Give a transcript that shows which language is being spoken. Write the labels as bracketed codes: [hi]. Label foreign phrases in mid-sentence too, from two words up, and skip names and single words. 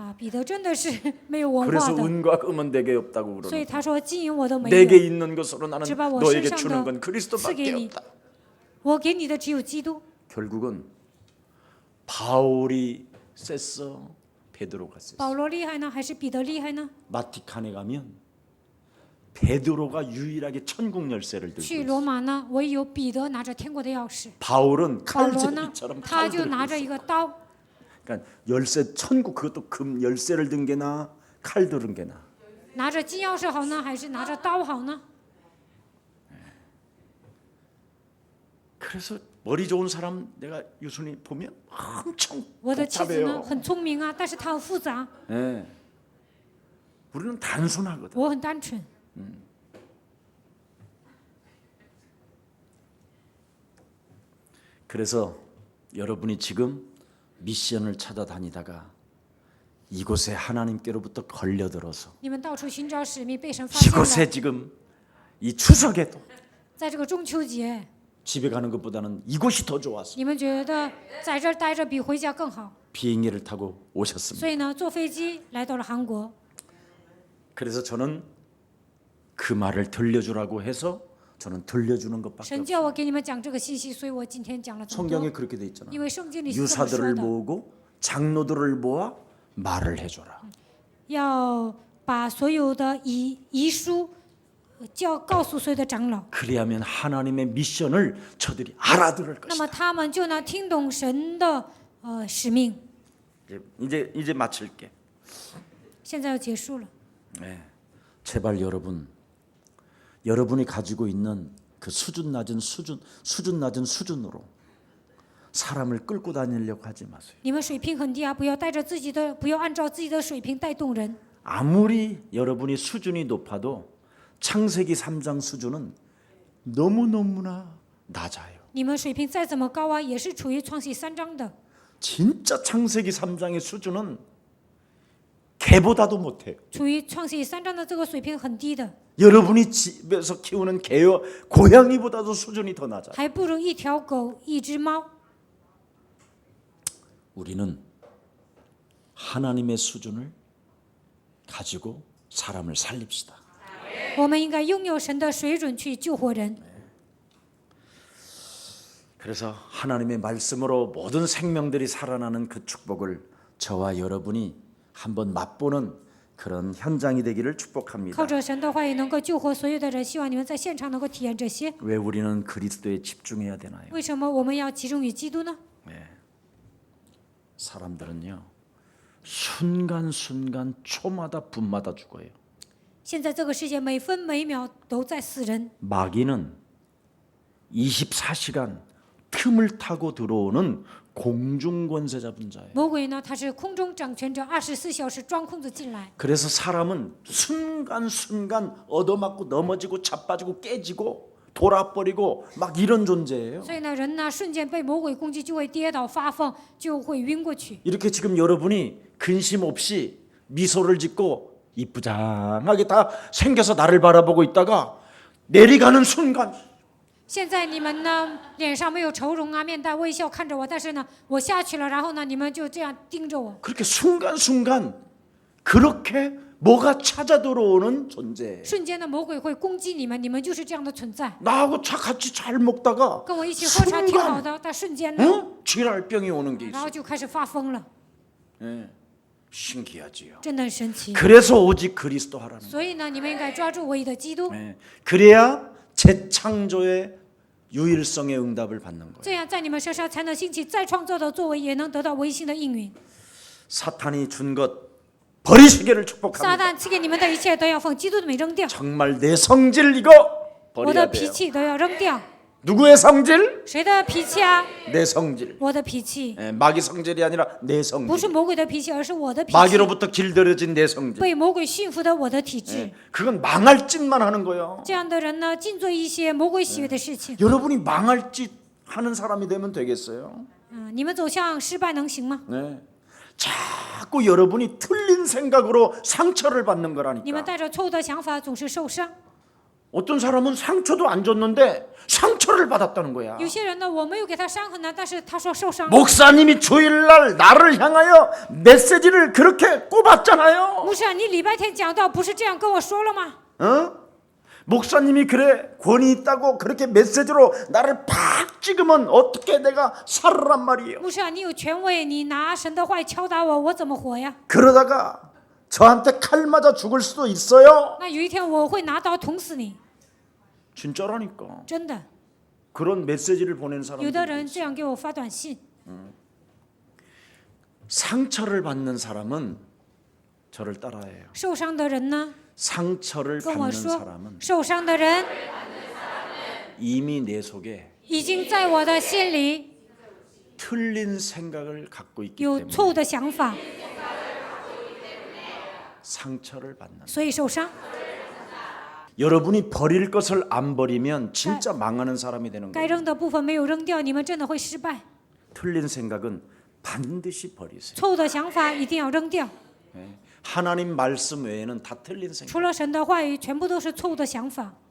[zh] 啊，彼得真的是没有文化 [ko] 그래서 [zh] 的， [ko] 은과 금은 내게 없다고 [zh] 所以 [ko] 그러는. [zh] 他说金银我都没 [ko] 내게 [zh] 有， [ko] 있는 것으로 나는 제발 워 너에게 세상도 주는 건 그리스도밖에 쓰게니. 없다. [zh] 我给你的只有基督。 [ko] 결국은 바울이 셌어, 베드로가 셌어. [zh] 保罗厉害呢，还是彼得厉害呢？ [ko] 바티칸에 가면 베드로가 유일하게 천국 열쇠를 들고 [zh] 去 [ko] 있어. [zh] 罗马呢，唯有彼得拿着天国的钥匙， [ko] 바울은 [zh] 保罗呢， [ko] 칼제비처럼 [zh] 他 [ko] 칼 [zh] 就 [ko] 들고 [zh] 拿着 [ko] 있어. [zh] 一个刀， [ko] 그러니까 열쇠 천국 그것도 금 열쇠를 든 게나 칼 들은 게나. [zh] 拿着金钥匙好呢，还是拿着刀好呢？ [ko] 그래서 머리 좋은 사람 내가 유순이 보면 엄청 [zh] 我的妻子呢 [ko] 복잡해요. [zh] 很聪明啊，但是她很复杂， [ko] 예. 우리는 단순하거든. [zh] 我很单纯。 [ko] 그래서 여러분이 지금 미션을 찾아다니다가 이곳에 하나님께로부터 걸려들어서 [zh] 你们到处寻找使命，被神发现了。 [ko] 이곳에 지금 이 추석에도 [zh] 在这个中秋节， [ko] 집에 가는 것보다는 이곳이 더 좋았어. [zh] 你们觉得在这儿待着比回家更好， [ko] 비행기를 타고 오셨습니다. [zh] 所以呢，坐飞机来到了韩国。 [ko] 그래서 저는 그 말을 들려주라고 해서 저는 들려주는 것밖에 [zh] 神 [ko] 없어요. [zh] 叫我给你们讲这个信息，所以我今天讲了这么 [ko] 성경에 [zh] 多。 [ko] 그렇게 돼 있잖아. [zh] 因为圣经里是这么 [ko] 유사들을 [zh] 说的， [ko] 모으고 장로들을 모아 말을 해줘라. [zh] 要把所有的遗书告诉所有的长老， [ko] 그리하면 하나님의 미션을 저들이 알아들을 [zh] 那么 [ko] 것이다. [zh] 他们就能听懂神的使命。 [ko] 이제 마칠게. [zh] 现在要结束了， [ko] 네. 제발 여러분이 가지고 있는 그 수준 낮은 수준으로 사람을 끌고 다니려고 하지 마세요. [zh] 你们水平很低啊，不要带着自己的，不要按照自己的水平带动人。 [ko] 아무리 여러분이 수준이 높아도 창세기 3장 수준은 너무너무나 낮아요. [zh] 你们水平再怎么高啊，也是处于创世3章的。 [ko] 진짜 창세기 3장의 수준은 개보다도 못해요. [zh] 处于创世3章的这个水平很低的， [ko] 여러분이 집에서 키우는 개와 고양이보다도 수준이 더 낮아요. [zh] 还不如一条狗、一只猫。 [ko] 우리는 하나님의 수준을 가지고 사람을 살립시다. [zh] 我们应该拥有神的水准去救活人。 [ko] 그래서 하나님의 말씀으로 모든 생명들이 살아나는 그 축복을 저와 여러분이 한번 맛보는 그런 현장이 되기를 축복합니다. [zh] 靠着神的话语能够救活所有的人，希望你们在现场能够体验这些。 [ko] 왜 우리는 그리스도에 집중해야 되나요? [zh] 为什么我们要集中于基督呢？ [ko] 사람들은요 순간순간 초마다 분마다 죽어요. [zh] 现在这个世界每分每秒都在死人， [ko] 마귀는 24시간 틈을 타고 들어오는 공중권세 잡은 자예요. [zh] 魔鬼呢，他是空中掌权者，24小时钻空子进来。 [ko] 그래서 사람은 순간순간 얻어맞고 넘어지고 자빠지고 깨지고 돌아버리고 막 이런 존재예요. [zh] 所以呢，人呢瞬间被魔鬼攻击，就会跌倒发疯，就会晕过去。 [ko] 이렇게 지금 여러분이 근심 없이 미소를 짓고 이쁘장하게 다 생겨서 나를 바라보고 있다가 내려가는 순간 [zh] 现在你们呢，脸上没有愁容啊，面带微笑看着我，但是呢，我下去了，然后呢，你们就这样盯着我。 [ko] 그렇게 순간순간 그렇게 뭐가 찾아 들어오는 존재예요. [zh] 瞬间的魔鬼会攻击你们，你们就是这样的存在。 [ko] 나하고 같이 잘 먹다가 [zh] 跟我一起喝茶挺好的，但瞬间呢， [ko] 쥐랄병이 오는 게 [zh] 然 [ko] 있어. [zh] 后就开始发疯了， [ko] 신기하지요. [zh] 真的很神奇。 [ko] 그래서 오직 그리스도 하라는 거예요. [zh] 所以呢，你们应该抓住唯一的基督， [ko] 그래야 재창조의 유일성의 응답을 받는 거예요. [zh] 这样在你们身上才能兴起再创造的作为，也能得到唯心的应允。 [ko] 사탄이 준 것 버리시기를 [zh] 撒 [ko] 축복합니다. [zh] 旦赐给你们的一切都要奉基督的名扔掉， [ko] 정말 내 성질 이거 [zh] 我的 [ko] 버려야 [zh] 脾 [ko] 돼요. [zh] 气都要扔掉。 [ko] 누구의 성질? [zh] 谁的脾气啊？ [ko] 내 성질. [zh] 我的脾气， [ko] 마귀 성질이 아니라 내 [zh] 不 [ko] 성질. [zh] 是魔鬼的脾气，而是我的脾气。 [ko] 마귀로부터 길들여진 내 성질. [zh] 被魔鬼驯服的我的体质， [ko] 그건 망할 짓만 하는 거예요. [zh] 这样的人呢，尽做一些魔鬼喜悦的事情。 [ko] 여러분이 망할 짓 하는 사람이 되면 되겠어요? [zh] 你们走向失败能行吗？ [ko] 네. 자꾸 여러분이 틀린 생각으로 상처를 받는 [zh] 你们 [ko] 거라니까. [zh] 带着错误的想法总是受伤。 [ko] 어떤 사람은 상처도 안 줬는데 상처를 받았다는 거야. [zh] 有些人呢，我没有给他伤痕呢，但是他说受伤。 [ko] 목사님이 주일날 나를 향하여 메시지를 그렇게 꼽았잖아요. [zh] 牧师啊，你礼拜天讲道不是这样跟我说了吗？ [ko] 목사님이 그래 권위 있다고 그렇게 메시지로 나를 팍 찍으면 어떻게 내가 살으란 말이에요. [zh] 牧师啊，你有权威，你拿神的话语敲打我，我怎么活呀？ [ko] 그러다가 저한테 칼 맞아 죽을 수도 있어요. [zh] 那有一天我会拿刀捅死你， [ko] 진짜라니까. [zh] 真的。 [ko] 그런 메시지를 보내는 [zh] 有的 [ko] 사람들. [zh] 人这样给我发短信， [ko] 상처를 받는 사람은 저를 따라해요. [zh] 受伤的人呢 [ko] 상처를 [zh] 跟我 [ko] 받는 [zh] 说， [ko] 사람은 [zh] 受伤的人 [ko] 이미 내 속에 [zh] 已经在我的心里 [ko] 틀린 생각을 갖고 있기 [zh] 有 [ko] 때문에 [zh] 错误的想法， [ko] 상처를 받는. [zh] 所以受伤。 [ko] 여러분이 버릴 것을 안 버리면 진짜 망하는 사람이 되는 [zh] 该 [ko] 거예요. [zh] 扔的部分没有扔掉，你们真的会失败。 [ko] 틀린 생각은 반드시 버리세요. [zh] 错误的想法一定要扔掉。 [ko] 하나님 말씀 외에는 다 틀린 생각. [zh] 除了神的话语，全部都是错误的想法。